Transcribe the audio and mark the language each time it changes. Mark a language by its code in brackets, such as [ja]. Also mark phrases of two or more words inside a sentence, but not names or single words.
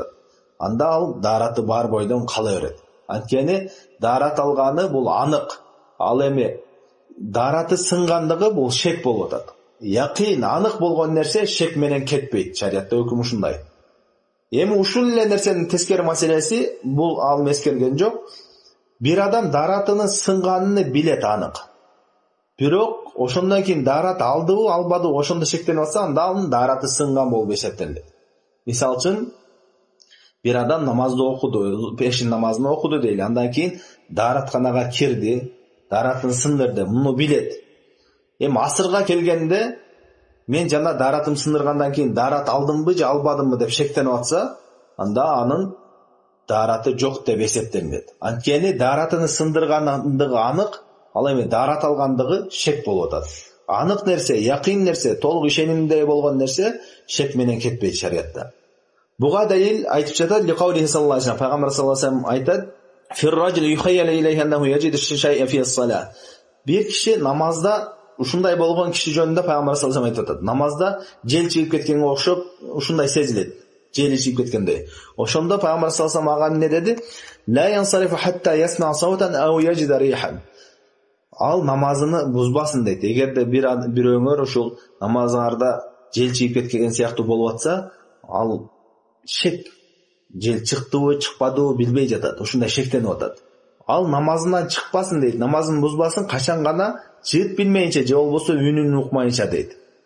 [ky] Анда ал дараты бар бойдон кала берет. Анткени дарат алганы бул анык. Ал эми дараты сынгандыгы бул шек болуп атат. Якин, анык болгон нерсе шек менен кетпейт. Шариатта өкүм ушундай. Эми ушул эле нерсенин тескери маселеси, бул ал эскерген жок. Бир адам даратыны сынганыны билет анык. Бирок ошондон кийин дарат алдыбы, албадыбы, ошондо шектенип атса, анда анын дараты сынган болуп эсептелет. Мисалы үчүн, бир адам намазды окуду, пешин намазын окуду дейли. Андан кийин даратканага кирди, даратын сындырды, муну билет. Эми асырга келгенде, мен жана даратым сындыргандан кийин дарат алдымбы же албадымбы деп шектенип атса, анда анын дараты жок деп эсептелет. Анткени даратыны сындыргандыгы анык, ал эми дарат алгандыгы шек болуп атат. Анык нерсе, якин нерсе, толук ишенимде болгон нерсе шек менен кетпейт шариатта. Буга далил айтып жатат, [ar] لقوله صلى الله عليه وسلم, пайгамбар صلى الله عليه وسلم айтат: "في الرجل يخيل إليه أنه يجد شيئا في الصلاة." [ky] Бир киши намазда ушундай болгон киши жөнүндө пайгамбар [ar] صلى الله عليه وسلم [ky] айтып атат. Намазда жел чыгып кеткенге окшоп ушундай сезилет. Жел чыгып кеткендей. Ошондо пайгамбар [ar] صلى الله عليه وسلم [ky] ага эмне деди? [ar] "لا ينصرف حتى يسمع صوتا أو يجد ريحا." [ky] Ал намазыны бузбасын дейт. Эгерде бирөөңөр ушул намазыңарда жел чыгып кеткен сыяктуу болуп атса, ал шек, жел чыктыбы, чыкпадыбы билбей жатат. Ушундай шектенип атат. Ал намазынан чыкпасын дейт. Намазын бузбасын, качан гана жыт билмейинче же болбосо үнүн укмайынча дейт.